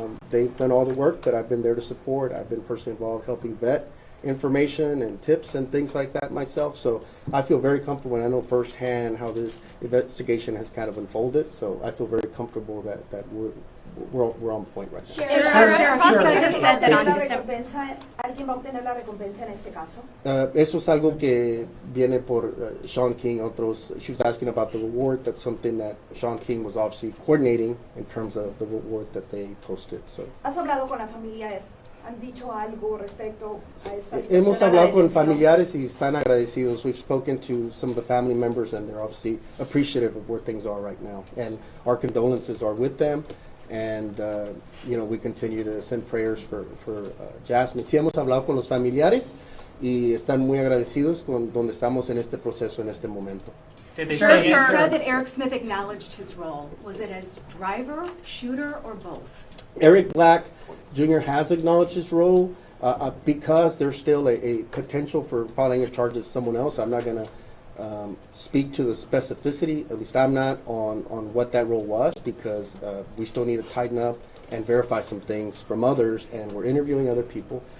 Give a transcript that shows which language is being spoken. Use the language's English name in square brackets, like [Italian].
[English] They've done all the work that I've been there to support. I've been personally involved helping vet information and tips and things like that myself. So I feel very comfortable, and I know firsthand how this investigation has kind of unfolded. So I feel very comfortable that we're on point right now. Sheriff, prosecutor said that on December. [Spanish] ¿Alguien va a obtener la recompensa en este caso? Eso es algo que viene por Sean King. [English] She was asking about the reward. That's something that Sean King was obviously coordinating in terms of the reward that they posted. So. [Spanish] ¿Has hablado con la familia? ¿Han dicho algo respecto a esta situación? Hemos hablado con familiares y están agradecidos. [English] We've spoken to some of the family members, and they're obviously appreciative of where things are right now. And our condolences are with them. And, we continue to send prayers for Jasmine. [Spanish] Sí hemos hablado con los familiares y están muy agradecidos con donde estamos en este proceso en este momento. [English] Did they Sir, say you said that Eric Smith acknowledged his role. Was it as driver, shooter, or both? Eric Black Jr. has acknowledged his role because there's still a potential for filing a charge as someone else. I'm not going to speak to the specificity, at least I'm not, on what that role was, because we still need to tighten up and verify some things from others, and we're interviewing other people.